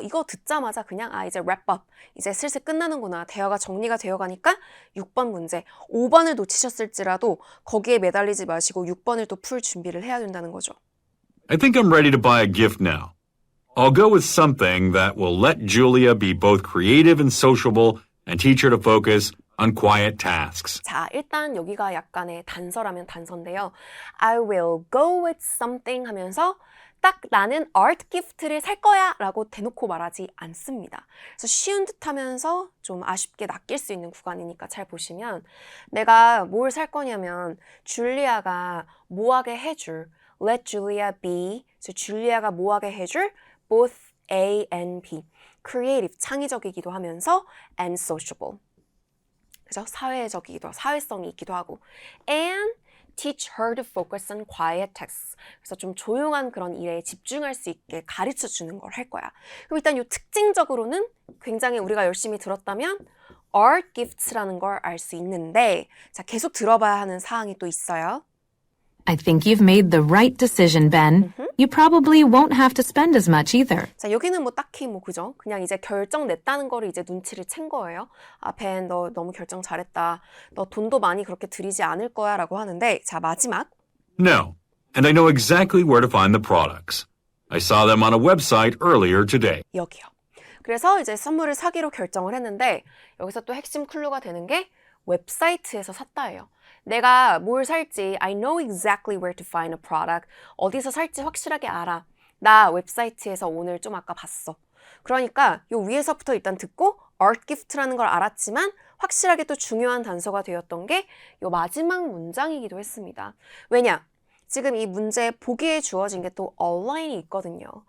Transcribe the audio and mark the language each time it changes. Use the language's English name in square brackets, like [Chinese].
[Korean] 이거 듣자마자 그냥 이제 [English] wrap up. [Korean] 이제 슬슬 끝나는구나. 대화가 정리가 되어가니까 6번 문제. 5번을 놓치셨을지라도 거기에 매달리지 마시고 6번을 또 풀 준비를 해야 된다는 거죠. [English] I think I'm ready to buy a gift now. I'll go with something that will let Julia be both creative and sociable and teach her to focus on quiet tasks. [Korean] 자, 일단 여기가 약간의 단서라면 단서인데요. [English] I will go with something [Korean] 하면서 딱 나는 art gift를 살 거야 라고 대놓고 말하지 않습니다. 그래서 쉬운 듯 하면서 좀 아쉽게 낚일 수 있는 구간이니까 잘 보시면 내가 뭘 살 거냐면 줄리아가 뭐하게 해줄 [English] Let Julia be. [Korean] 그래서 줄리아가 뭐하게 해줄 [English] both A and B. creative, [Korean] 창의적이기도 하면서 [English] and sociable. [Korean] 그죠? 사회적이기도, 사회성이 있기도 하고. [English] and teach her to focus on quiet tasks. [Korean] 그래서 좀 조용한 그런 일에 집중할 수 있게 가르쳐 주는 걸 할 거야. 그럼 일단 이 특징적으로는 굉장히 우리가 열심히 들었다면 art gifts라는 걸 알 수 있는데 자, 계속 들어봐야 하는 사항이 또 있어요. [English] I think you've made the right decision, Ben. You probably won't have to spend as much either. [Korean] 자, 여기는 뭐 딱히 뭐 그죠? 그냥 이제 결정 냈다는 거를 이제 눈치를 챈 거예요. 벤, 너 너무 결정 잘했다. 너 돈도 많이 그렇게 들이지 않을 거야 라고 하는데 자, 마지막. [English] No, and I know exactly where to find the products. I saw them on a website earlier today. [Korean] 여기요. 그래서 이제 선물을 사기로 결정을 했는데 여기서 또 핵심 클루가 되는 게 웹사이트에서 샀다예요. 내가 뭘 살지 [English] I know exactly where to find a product. [Korean] 어디서 살지 확실하게 알아. 나 웹사이트에서 오늘 좀 아까 봤어. 그러니까 요 위에서부터 일단 듣고 art gift라는 걸 알았지만 확실하게 또 중요한 단서가 되었던 게 요 마지막 문장이기도 했습니다. 왜냐? 지금 이 문제 보기에 주어진 게 또 online이 있거든요.